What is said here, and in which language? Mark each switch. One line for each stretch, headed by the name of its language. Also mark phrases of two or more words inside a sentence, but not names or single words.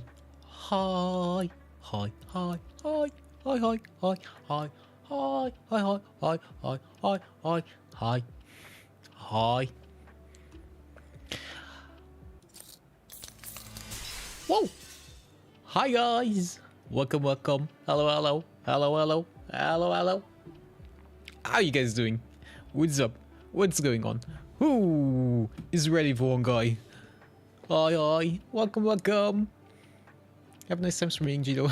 English: Hi. Hi. Hi. Hi. Hi. Hi. Hi. Hi. Hi. Hi. Hi. Hi. Hi. Hi. Hi. Hi. Whoa. Hi guys. Welcome, welcome. Hello, hello. Hello, hello. Hello, hello. How you guys doing? What's up? What's going on? Who is ready for Honkai? Hi, hi. Welcome, welcome. Have a nice time streaming, Gito.